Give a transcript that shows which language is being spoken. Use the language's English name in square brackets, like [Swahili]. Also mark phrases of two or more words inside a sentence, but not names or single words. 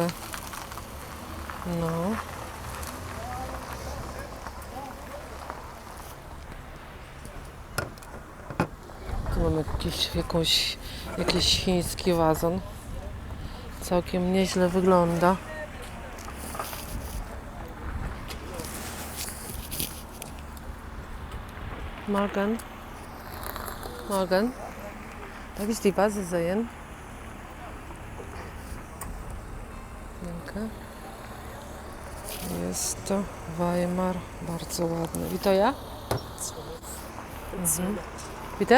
[Polish] No. Tu mamy jakiś chiński wazon. Całkiem nieźle wygląda. [German] Morgan. Darf ich die Vase sehen? Danke. [Polish] Jest to Weimar, bardzo ładny. I to ja? Bitte?